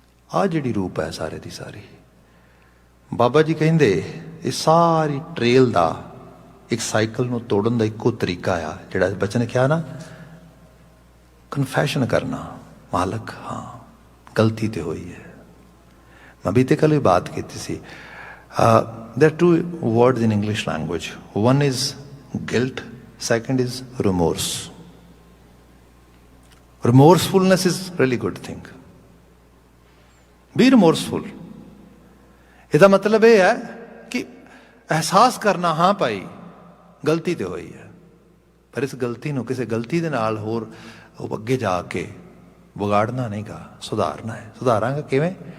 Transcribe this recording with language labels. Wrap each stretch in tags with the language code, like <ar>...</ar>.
<pa>ਆਹ ਜਿਹੜੀ ਰੂਪ ਹੈ ਸਾਰੇ ਦੀ ਸਾਰੀ, ਬਾਬਾ ਜੀ ਕਹਿੰਦੇ ਇਹ ਸਾਰੀ ਟ੍ਰੇਲ ਦਾ ਇੱਕ ਸਾਈਕਲ ਨੂੰ ਤੋੜਨ ਦਾ ਇੱਕੋ ਤਰੀਕਾ ਆ, ਜਿਹੜਾ ਬੱਚੇ ਨੇ ਕਿਹਾ ਨਾ, ਕਨਫੈਸ਼ਨ ਕਰਨਾ, ਮਾਲਕ ਹਾਂ ਗਲਤੀ ਤੇ ਹੋਈ ਹੈ। ਮੈਂ ਬੀਤੇ ਕੱਲ ਵੀ ਬਾਤ ਕੀਤੀ ਸੀ,</pa> <en>there are two words in English language. One is guilt, second is remorse. Remorsefulness is really good thing. Be remorseful.</en> <pa>ਇਹਦਾ ਮਤਲਬ ਇਹ ਹੈ ਕਿ ਅਹਿਸਾਸ ਕਰਨਾ, ਹਾਂ ਭਾਈ ਗਲਤੀ ਤੇ ਹੋਈ ਹੈ, ਪਰ ਇਸ ਗਲਤੀ ਨੂੰ ਕਿਸੇ ਗਲਤੀ ਦੇ ਨਾਲ ਹੋਰ ਅੱਗੇ ਜਾ ਕੇ ਵਿਗਾੜਨਾ ਨਹੀਂ ਗਾ, ਸੁਧਾਰਨਾ ਹੈ। ਸੁਧਾਰਾਂਗਾ ਕਿਵੇਂ?</pa>